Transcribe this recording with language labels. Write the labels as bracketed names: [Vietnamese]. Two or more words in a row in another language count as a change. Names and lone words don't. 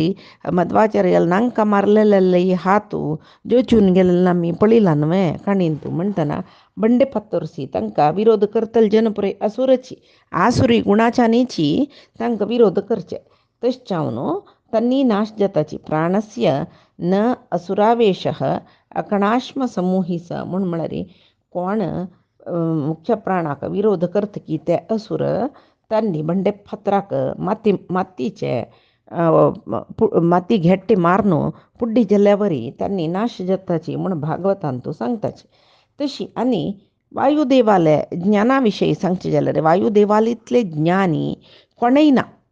[Konkani] मध्वाचार्याल नांकां मारलेले हातू जोचून गेलेले आमी पळयलां न्हय काणयेंत म्हणटना बंडेपत्तोरसी तांकां विरोध करतले जन पुरय असुरची आसुरी गुणाच्यानीची तांकां विरोध करचे तशें जावन तांणी नाश जाताची प्राणस्य [Sanskrit] न असुरावेशः अकणाश्म समूहिस [Konkani] म्हळ्यार कोण मुख्य प्राणाक विरोध करतकी ते असुर तांणी बंडेपत्राक मातयेचे माती घेट्टी मारून पुड्डी जाल्ल्या वरी तांणी नाश जाताची म्हूण भागवतांतू सांगताची तशी आनी वायुदेवाले ज्ञाना विशयी सांगचे जाल्यार वायुदेवाल इतले ज्ञानी कोणय ना